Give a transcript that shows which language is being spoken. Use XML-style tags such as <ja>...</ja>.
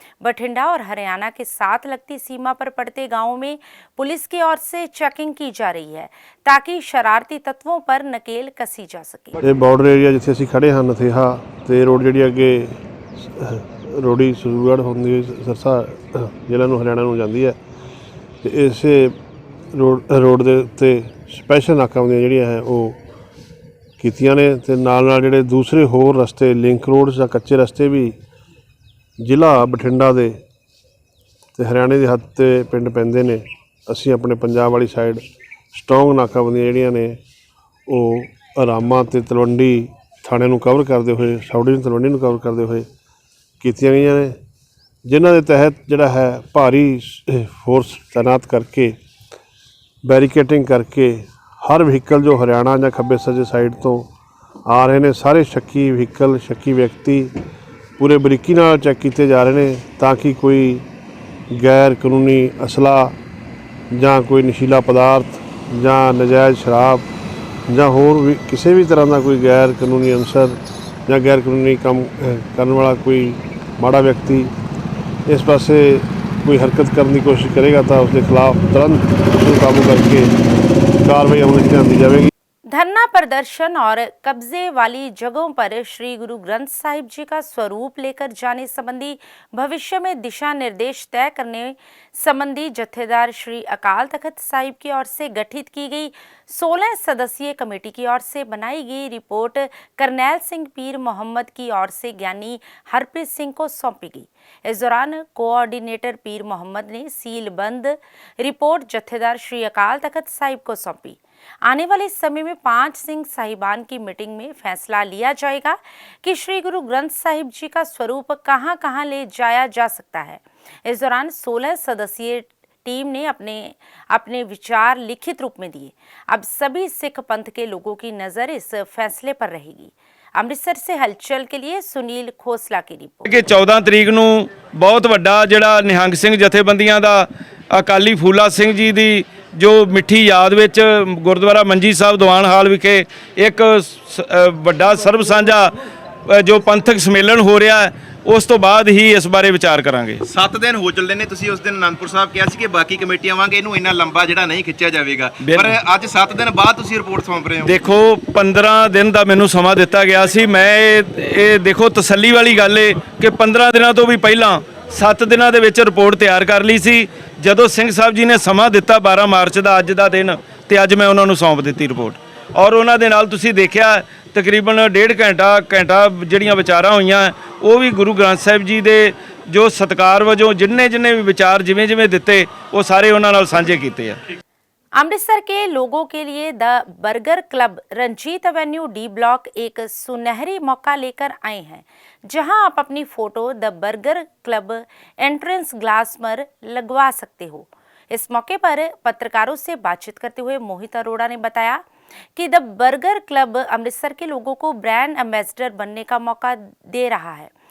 <hi>बठिंडा और हरियाणा के साथ लगती सीमा पर पड़ते गांवों में पुलिस की ओर से चेकिंग की जा रही है ताकि शरारती तत्वों पर नकेल कसी जा सके।</hi> <pa>ये बॉर्डर एरिया जिथे असीं खड़े हैं नथेहा ते रोड जिहड़ी अगे रोडी सूरगढ़ होंदी सरसा जिला नूं हरियाणा नूं जांदी है ते इसे रोड दे उत्ते स्पैशल नाकाबंदियां जिहड़ियां है वो ਕੀਤੀਆਂ ਨੇ ਤੇ ਨਾਲ ਜਿਹੜੇ ਦੂਸਰੇ ਹੋਰ ਰਸਤੇ ਲਿੰਕ ਰੋਡ ਜਾਂ ਕੱਚੇ ਰਸਤੇ ਵੀ ਜ਼ਿਲ੍ਹਾ ਬਠਿੰਡਾ ਦੇ ਤੇ ਹਰਿਆਣੇ ਦੇ ਹੱਦ 'ਤੇ ਪਿੰਡ ਪੈਂਦੇ ਨੇ। ਅਸੀਂ ਆਪਣੇ ਪੰਜਾਬ ਵਾਲੀ ਸਾਈਡ ਸਟਰੋਂਗ ਨਾਕਾਬੰਦੀਆਂ ਜਿਹੜੀਆਂ ਨੇ ਉਹ ਰਾਮਾ ਅਤੇ ਤਲਵੰਡੀ ਥਾਣੇ ਨੂੰ ਕਵਰ ਕਰਦੇ ਹੋਏ, ਸਬ ਡਿਵੀਜ਼ਨ ਤਲਵੰਡੀ ਨੂੰ ਕਵਰ ਕਰਦੇ ਹੋਏ ਕੀਤੀਆਂ ਗਈਆਂ ਨੇ, ਜਿਨ੍ਹਾਂ ਦੇ ਤਹਿਤ ਜਿਹੜਾ ਹੈ ਭਾਰੀ ਫੋਰਸ ਤੈਨਾਤ ਕਰਕੇ ਬੈਰੀਕੇਟਿੰਗ ਕਰਕੇ ਹਰ ਵਹੀਕਲ ਜੋ ਹਰਿਆਣਾ ਜਾਂ ਖੱਬੇ ਸੱਜੇ ਸਾਈਡ ਤੋਂ ਆ ਰਹੇ ਨੇ, ਸਾਰੇ ਸ਼ੱਕੀ ਵਹੀਕਲ, ਸ਼ੱਕੀ ਵਿਅਕਤੀ ਪੂਰੇ ਬਰੀਕੀ ਨਾਲ ਚੈੱਕ ਕੀਤੇ ਜਾ ਰਹੇ ਨੇ ਤਾਂ ਕਿ ਕੋਈ ਗੈਰ ਕਾਨੂੰਨੀ ਅਸਲਾ ਜਾਂ ਕੋਈ ਨਸ਼ੀਲਾ ਪਦਾਰਥ ਜਾਂ ਨਜਾਇਜ਼ ਸ਼ਰਾਬ ਜਾਂ ਹੋਰ ਵੀ ਕਿਸੇ ਵੀ ਤਰ੍ਹਾਂ ਦਾ ਕੋਈ ਗੈਰ ਕਾਨੂੰਨੀ ਅੰਸਰ ਜਾਂ ਗੈਰ ਕਾਨੂੰਨੀ ਕੰਮ ਕਰਨ ਵਾਲਾ ਕੋਈ ਮਾੜਾ ਵਿਅਕਤੀ ਇਸ ਪਾਸੇ ਕੋਈ ਹਰਕਤ ਕਰਨ ਦੀ ਕੋਸ਼ਿਸ਼ ਕਰੇਗਾ ਤਾਂ ਉਸ ਦੇ ਖਿਲਾਫ ਤੁਰੰਤ ਉਸਨੂੰ ਕਾਬੂ ਕਰਕੇ</pa> <hi>कार्रवाई अमल में ली जाएगी। धरना प्रदर्शन और कब्जे वाली जगहों पर श्री गुरु ग्रंथ साहिब जी का स्वरूप लेकर जाने संबंधी भविष्य में दिशा निर्देश तय करने संबंधी जत्थेदार श्री अकाल तख्त साहिब की ओर से गठित की गई 16 सदस्यीय कमेटी की ओर से बनाई गई रिपोर्ट करनैल सिंह पीर मोहम्मद की ओर से ज्ञानी हरप्रीत सिंह को सौंपी गई। इस दौरान कोऑर्डिनेटर पीर मोहम्मद ने सीलबंद रिपोर्ट जत्थेदार श्री अकाल तख्त साहिब को सौंपी। आने वाले समय में 5 सिंह साहिबान की मीटिंग में फैसला लिया जाएगा कि श्री गुरु ग्रंथ साहिब जी का स्वरूप कहां कहां ले जाया जा सकता है। इस दौरान 16 सदस्यीय टीम ने अपने अपने विचार लिखित रूप में दिए। अब सभी सिख पंथ के लोगों की नज़र इस फैसले पर रहेगी। अमृतसर से हलचल के लिए सुनील खोसला की रिपोर्ट।</hi> <pa>कि 14 तरीक ਨੂੰ ਬਹੁਤ ਵੱਡਾ ਜਿਹੜਾ ਨਿਹੰਗ ਸਿੰਘ ਜਥੇਬੰਦੀਆਂ ਦਾ ਅਕਾਲੀ ਫੂਲਾ ਸਿੰਘ ਜੀ ਦੀ ਜੋ ਮਿੱਠੀ ਯਾਦ ਵਿੱਚ ਗੁਰਦੁਆਰਾ ਮੰਜੀ ਸਾਹਿਬ ਦੀਵਾਨ ਹਾਲ ਵਿਖੇ ਇੱਕ ਵੱਡਾ ਸਰਬ ਸਾਂਝਾ ਜੋ ਪੰਥਕ ਸੰਮੇਲਨ ਹੋ ਰਿਹਾ ਹੈ, ਉਸ ਤੋਂ ਬਾਅਦ ਹੀ ਇਸ ਬਾਰੇ ਵਿਚਾਰ ਕਰਾਂਗੇ। 7 ਦਿਨ ਹੋ ਚੱਲੇ ਨੇ, ਤੁਸੀਂ ਉਸ ਦਿਨ ਅਨੰਦਪੁਰ ਸਾਹਿਬ ਕਿਹਾ ਸੀ ਕਿ ਬਾਕੀ ਕਮੇਟੀਆਂ ਵਾਂਗ ਇਹਨੂੰ ਇੰਨਾ ਲੰਬਾ ਜਿਹੜਾ ਨਹੀਂ ਖਿੱਚਿਆ ਜਾਵੇਗਾ, ਪਰ ਅੱਜ 7 ਦਿਨ ਬਾਅਦ ਤੁਸੀਂ ਰਿਪੋਰਟ ਸੌਂਪ ਰਹੇ ਹੋ। ਦੇਖੋ 15 ਦਿਨ ਦਾ ਮੈਨੂੰ ਸਮਾਂ ਦਿੱਤਾ ਗਿਆ ਸੀ। ਮੈਂ ਇਹ ਦੇਖੋ ਤਸੱਲੀ ਵਾਲੀ ਗੱਲ ਏ ਕਿ 15 ਦਿਨਾਂ ਤੋਂ ਵੀ ਪਹਿਲਾਂ 7 ਦਿਨਾਂ ਦੇ ਵਿੱਚ ਰਿਪੋਰਟ ਤਿਆਰ ਕਰ ਲਈ ਸੀ। ਜਦੋਂ ਸਿੰਘ ਸਾਹਿਬ ਜੀ ਨੇ ਸਮਾਂ ਦਿੱਤਾ 12 ਮਾਰਚ ਦਾ ਅੱਜ ਦਾ ਦਿਨ, ਤੇ ਅੱਜ ਮੈਂ ਉਹਨਾਂ ਨੂੰ ਸੌਂਪ ਦਿੱਤੀ ਰਿਪੋਰਟ। ਔਰ ਉਹਨਾਂ ਦੇ ਨਾਲ ਤੁਸੀਂ ਦੇਖਿਆ ਤਕਰੀਬਨ 1.5 ਘੰਟਾ ਜਿਹੜੀਆਂ ਵਿਚਾਰਾਂ ਹੋਈਆਂ ਉਹ ਵੀ ਗੁਰੂ ਗ੍ਰੰਥ ਸਾਹਿਬ ਜੀ ਦੇ ਜੋ ਸਤਿਕਾਰ ਵਜੋਂ ਜਿੰਨੇ ਵੀ ਵਿਚਾਰ ਜਿਵੇਂ ਦਿੱਤੇ ਉਹ ਸਾਰੇ ਉਹਨਾਂ ਨਾਲ ਸਾਂਝੇ ਕੀਤੇ ਆ।</pa> <hi>अमृतसर के लोगों के लिए the burger club Ranjit Avenue D block एक सुनहरी मौका लेकर आए हैं, जहां आप अपनी photo the burger club entrance glass पर लगवा सकते हो। इस मौके पर पत्रकारों से बातचीत करते हुए मोहित अरोड़ा ने बताया कि द बर्गर क्लब अमृतसर के लोगों को ब्रांड एम्बेसडर बनने का मौका दे रहा है।</hi>